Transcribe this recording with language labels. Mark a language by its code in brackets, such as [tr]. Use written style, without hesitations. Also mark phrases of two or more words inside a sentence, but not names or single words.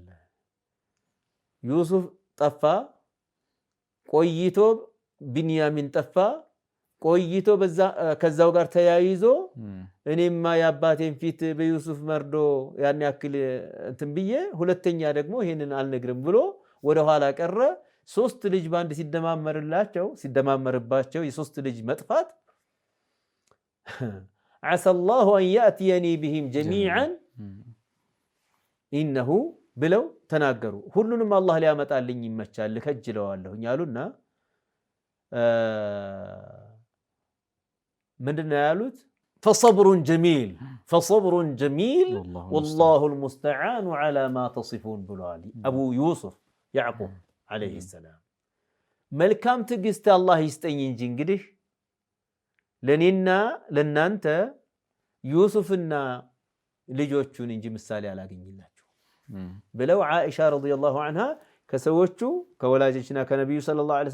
[am] ዩሱፍ ጠፋ ቆይቶ ቢንያሚን ጠፋ ቆይቶ ከዛው ጋር ተያይዞ እኔማ ያባቴን ፊት በዩሱፍ መርዶ ያን ያክል እንትን ብዬ ሁለተኛ ደግሞ ይሄንን አልነግርም ብሎ ወደ ኋላ ቀረ ሶስት ልጅ ባንድ ሲደማመርባቸው የሶስት ልጅ መጥፋት [ar] عسى الله أن يأتيني بهم جميعا إنه [am] ብለው ተናገሩ ሁሉንም አላህ ሊያመጣልኝ ይመቻል ከጅለዋለሁ ያሉና ምንድነው ያሉት [ar] فصبر جميل والله المستعان على ما تصفون [am] ብለዋል አቡ ዩሱፍ ያዕቁብ [ar] عليه السلام [am] መልካም ትግስት አላህ ይስጠኝ እንጂ እንግዲህ ለኔና ለናንተ ዩሱፍና ልጆቹን እንጂ ምሳሌ አላገኝላችሁ ብለው አይሻ [ar] رضي الله عنها [am] ከሰዎቹ ከወላጆችና ከነብዩ [ar] صلى الله عليه